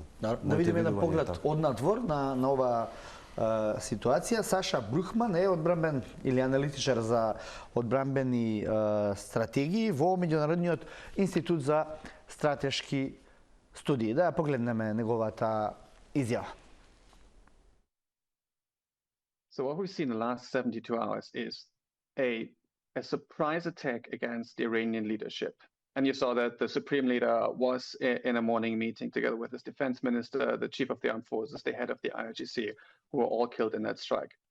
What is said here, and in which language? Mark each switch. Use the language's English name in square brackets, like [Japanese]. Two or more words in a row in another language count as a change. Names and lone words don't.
[Macedonian] Да видиме на поглед однадвор на ова ситуација. Саша Брухман е одбранбен или аналитичар за одбранбени стратегии во Меѓународниот институт за стратешки студии. Да ја погледнеме неговата изјава. [English] So what we've seen in the last 72 hours is a surprise attack against the Iranian leadership. And you saw that the supreme leader was in a morning meeting together with his defense minister, the chief of the armed forces, the head of the IRGC, who were all killed in that strike.